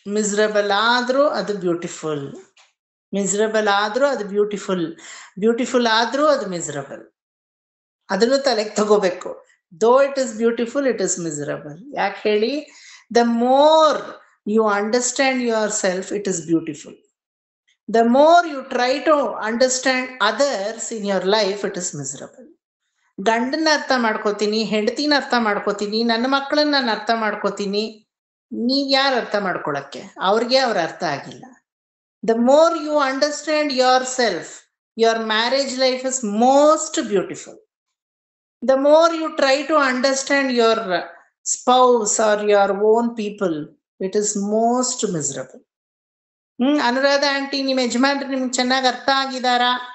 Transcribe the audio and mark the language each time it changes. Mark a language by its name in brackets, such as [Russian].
[Kannada] Miserable ಆದ್ರೂ ಅದು beautiful, miserable ಆದ್ರೂ ಅದು ಬ್ಯೂಟಿಫುಲ್ ಆದ್ರೂ ಅದು ಮಿಸರಬಲ್. ಅದನ್ನು ತಲೆಗೆ ತಗೋಬೇಕು. [English] Though it is beautiful, it is miserable. [Kannada] ಯಾಕೆ ಹೇಳಿ? [English] The more you understand yourself, it is beautiful. The more you try to understand others in your life, it is miserable. [Kannada] ಗಂಡನ್ನ ಅರ್ಥ ಮಾಡ್ಕೋತೀನಿ, ಹೆಂಡತಿನ ಅರ್ಥ ಮಾಡ್ಕೋತೀನಿ, ನನ್ನ ಮಕ್ಕಳನ್ನ ನಾನು ಅರ್ಥ ಮಾಡ್ಕೋತೀನಿ, ನೀವ್ ಯಾರು ಅರ್ಥ ಮಾಡ್ಕೊಳಕ್ಕೆ? ಅವ್ರಿಗೆ ಅವ್ರ ಅರ್ಥ ಆಗಿಲ್ಲ. [English] The more you understand yourself, your marriage life is most beautiful. The more you try to understand your spouse or your own people, it is most miserable. [Kannada] Anuradha aunty, ನಿಮ್ ಯಜಮಾನ್ರು ನಿಮ್ಗೆ ಚೆನ್ನಾಗಿ ಅರ್ಥ ಆಗಿದಾರಾ?